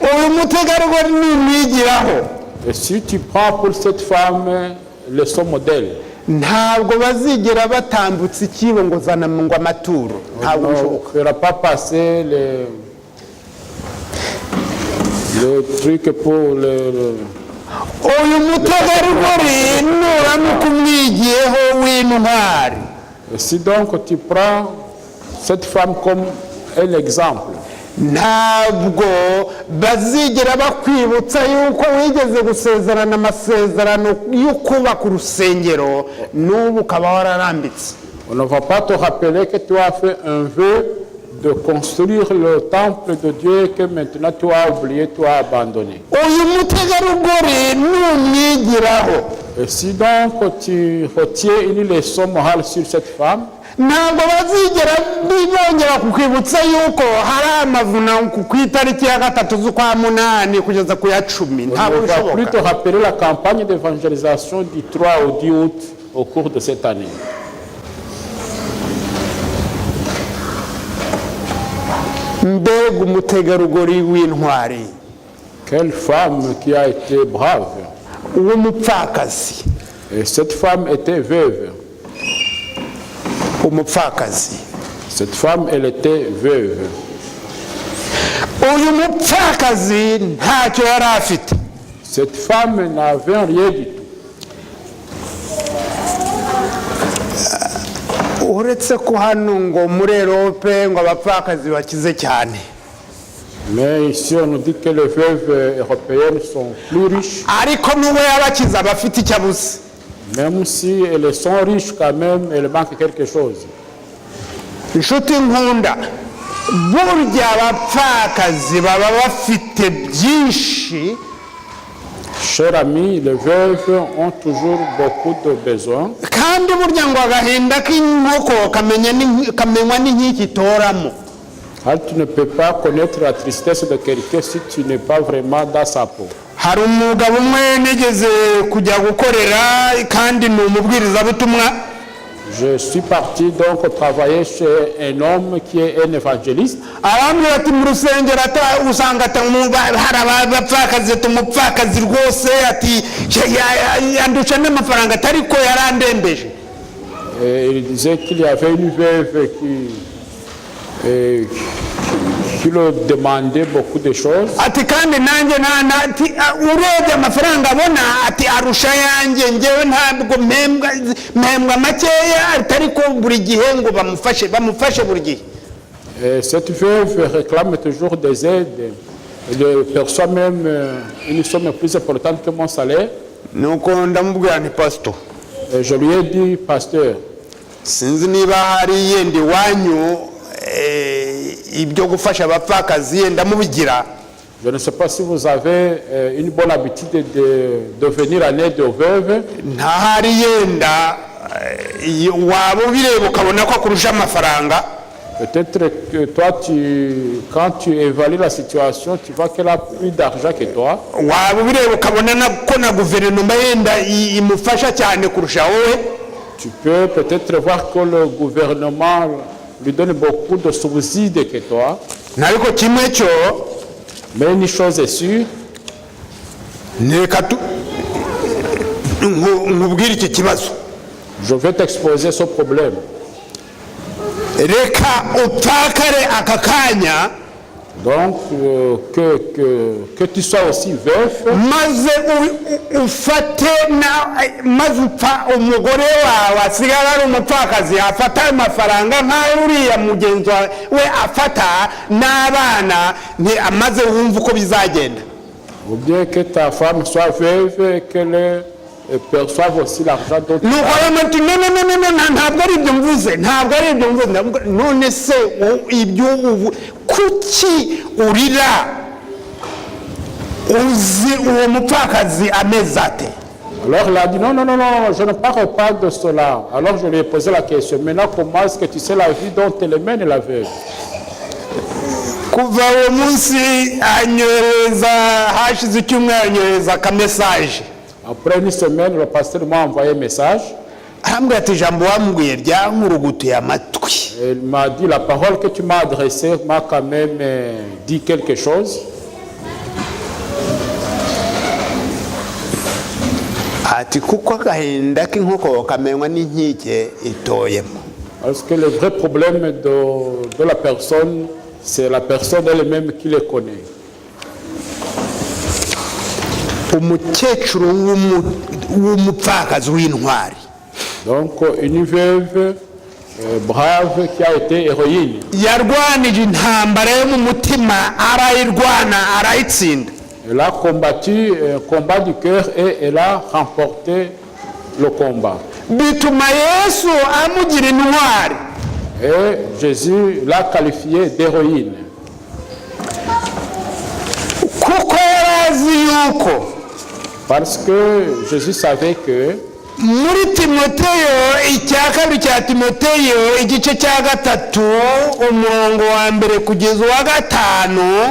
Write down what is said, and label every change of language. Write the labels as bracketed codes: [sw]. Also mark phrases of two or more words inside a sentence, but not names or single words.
[rw] Uyu mutegarugori numwigiraho. [fr] Et si tu prends pour cette femme leçon modèle, [rw] ntabwo bazigera batambutsa ikibo ngo zana ngo amaturo. Ntabwo [fr] on ne fera pas passer le truc pour le [rw] uyu mutegarugori nuramuka umwigiyeho w'intwari. [fr] Si donc tu prends cette femme comme un exemple, [rw] ntabwo bazigera bakwibutsa yuko wigeze gusezerana amasezerano yo kubaka urusengero n'ubu ukaba wararambitse. [fr] on ne va pas te rappeler que tu as fait un vœu de construire le temple de Dieu et que maintenant tu as oublié, tu as abandonné. [rw] uyu mutegarugori numwigiraho. [fr] Et si donc tu retiens une leçon morale sur cette femme, [rw] ntabwo bazigera bongera kukwibutsa yuko hari amavuna ku itariki ya 3 z'ukwa munani kugeza ku ya 10. [fr] on ne [rw] ntabwo [fr] va plus te [rw] bishoboka. [fr] rappeler la campagne d'évangélisation du 3 au 10 août au cours de cette année. [rw] mbega umutegarugori w'intwari. [fr] Quelle femme qui a été brave. [rw] uw'umupfakazi. [fr] Et cette femme était veuve. [rw] umupfakazi. [fr] Cette femme, elle était veuve. [rw] uyu mupfakazi ntacyo yari afite. [fr] Cette femme n'avait rien du tout. [rw] uretse ko hano ngo muri Europe ngo abapfakazi bakize cyane. [fr] Mais ici, on nous dit que les veuves européennes sont plus riches. [rw] ariko n'uwo yabakize aba afite icyo abuze. [fr] Même si elles sont riches quand même, elles manquent quelque chose. [rw] inshuti nkunda, burya abapfakazi baba bafite byinshi. [fr] Chers amis, les veuves ont toujours beaucoup de besoins. [rw] kandi burya ngo agahinda k'inkoko kamenywa n'inkiki itoramo. [fr] Tu ne peux pas connaître la tristesse de quelqu'un si tu n'es pas vraiment dans sa peau. [rw] hari umugabo umwe nigeze kujya gukorera kandi ni umubwirizabutumwa. [fr] Je suis parti donc travailler chez un homme qui est un évangéliste. [rw] arambwira ati mu rusengero usanga hari abapfakazi umupfakazi rwose ati yandusha n'amafaranga atari ko yarandembeje. [fr] Et il disait qu'il y avait une veuve qui le demandait beaucoup de choses. [rw] ati kandi nanjye urebye amafaranga abona ati arusha yanjye ngewe ntabwo mpembwa makeya atari ko buri gihe ngo bamufashe buri gihe. [fr] Cette veuve réclame toujours des aides. Elle perçoit même une somme plus importante que mon salaire. [rw] nuko ndamubwira nti pastor, [fr] Et je lui ai dit, pasteur, [rw] sinzi niba hari yenda iwanyu ibyo gufasha abapfakazi yenda mubigira. [fr] je ne sais pas si vous avez une bonne habitude de venir en aide aux veuves. [rw] ntahari yenda waba ubireba ukabona ko akurusha amafaranga. [fr] Peut-être que toi, quand tu évalues la situation, tu vois qu'elle a plus d'argent que toi. [rw] waba ubireba ukabona ko na guverinoma yenda imufasha cyane kurusha wowe. [fr] Tu peux peut-être voir que le gouvernement lui donne beaucoup de subsides que toi. [rw] Nariko kimwe cyo [fr] Mais une chose est sûre, [rw] nkubwira iki kibazo. [fr] je vais t'exposer ce problème. [rw] Reka upakare aka kanya [fr] Donc, que tu sois aussi veuf, [rw] maze ufate maze upfa umugore wawe asigara ari umupfakazi afata amafaranga nk'ayo uriya mugenzi we afata n'abana amaze wumva uko bizagenda. [fr] ou bien que ta femme soit veuve et qu'elle perçoive aussi l'argent dont tu as. [rw] Ntabwo ari ibyo mvuze, ntabwo ari ibyo mvuze. None se ibyo kuki urira uzi uwo mupfakazi ameze ate? [fr] Alors il a dit non, je ne parle pas de cela. Alors je lui ai posé la question, maintenant comment est-ce que tu sais la vie dont elle mène la veuve? [rw] Kuva uwo munsi anyohereza hashize icyumweru anyohereza akamesaje. [fr] Après une semaine, le pasteur m'a envoyé un message. [rw] Arambwira ati ijambo wambwiye ryankurugutuye amatwi. [fr] Il m'a dit la parole que tu m'as adressée m'a quand même dit quelque chose. [rw] Ati kuko agahinda k'inkoko kamenywa n'inkike itoyemo. [fr] Parce que le vrai problème de la personne, c'est la personne elle-même qui le connaît. [rw] Umukecuru w'umupfakazi w'intwari. [fr] Donc une veuve brave qui a été héroïne. [rw] Yarwanije intambara yo mu mutima arayirwana arayitsinda. [fr] Elle a combattu un combat du cœur et elle a remporté le combat. [rw] Bituma Yesu amugira intwari. [fr] Et Jésus l'a qualifiée d'héroïne. [rw] Kuko yarazi yuko [fr] Parce que Jésus savait que [rw] muri Timoteyo icya kabiri cya Timoteyo igice cya gatatu umurongo wa mbere kugeza uwa gatanu,